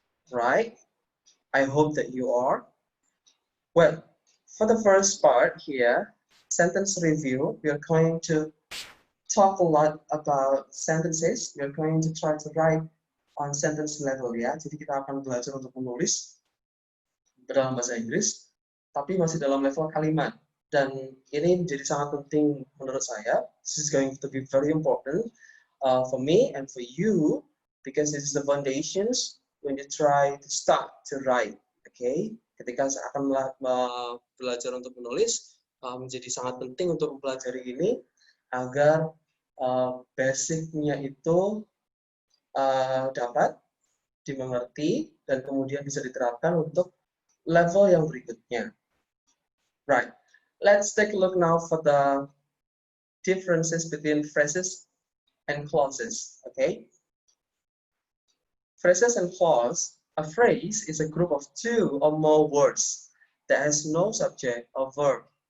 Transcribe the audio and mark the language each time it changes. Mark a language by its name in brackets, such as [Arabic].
[English] Right? I hope that you are. Well, for the first part here, sentence review, we are going to talk a lot about sentences. We are going to try to write on sentence level ya. [Indonesian] Jadi kita akan belajar untuk menulis dalam bahasa Inggris, tapi masih dalam level kalimat. Dan ini menjadi sangat penting menurut saya. [English] This is going to be very important for me and for you because this is the foundations when you try to start to write. [Indonesian] Okay, ketika saya akan belajar untuk menulis, menjadi sangat penting untuk mempelajari ini agar basicnya itu dapat dimengerti dan kemudian bisa diterapkan untuk level yang berikutnya. [English] Right. Let's take a look now for the differences between phrases and clauses. Okay. Phrases and clause. A phrase is a group of two or more words that has no subject or verb.